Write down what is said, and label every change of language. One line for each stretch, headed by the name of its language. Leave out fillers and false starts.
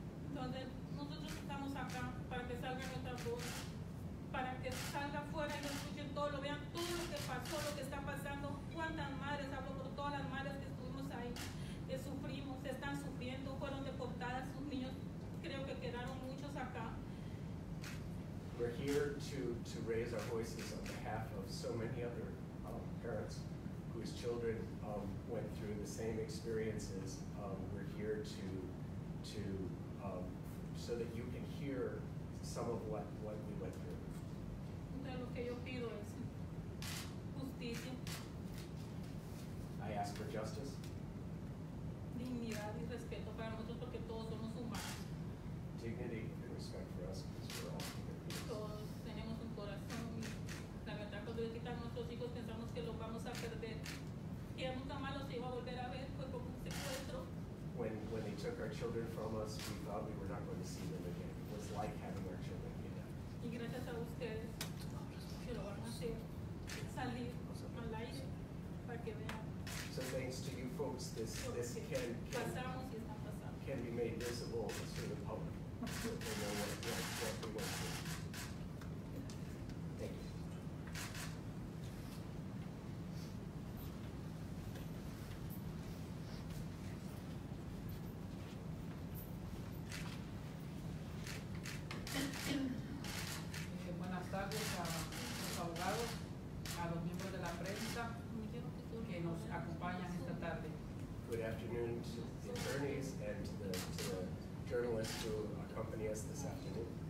Spanish: Entonces nosotros estamos acá para que salga nuestra voz, para que salga afuera y lo escuchen todo, lo vean todo lo que pasó, lo que está pasando, cuántas madres, hablo por todas las madres que estuvimos ahí, que sufrimos, están sufriendo, fueron deportadas, sus niños creo que quedaron muchos acá.
English: We're here to raise our voices on behalf of so many other parents whose children went through the same experiences. We're here to so that you can hear some of what we went through.
Spanish: Entonces lo que yo pido es justicia,
English: I ask for justice,
Spanish: dignidad y respeto para nosotros porque todos somos humanos.
English: dignity, and respect for us because we're all human beings.
Spanish: Todos tenemos un corazón y la verdad cuando le quitan a nuestros hijos pensamos que los vamos a perder. Que nunca más los iba a volver a ver, fue como un secuestro.
English: When they took our children from us, we thought we were not going to see them again. It was like having our children again.
Spanish: Y gracias a ustedes que lo van a hacer salir al aire para que vean
English: So thanks to you folks, this
Spanish: lo que pasamos y están pasando.
English: can be made visible to the public. So they know what we went through. Thank you.
Spanish: Buenas tardes a los abogados, a los miembros de la prensa que nos acompañan esta tarde.
English: Good afternoon to the attorneys and to the journalists who accompany us this afternoon.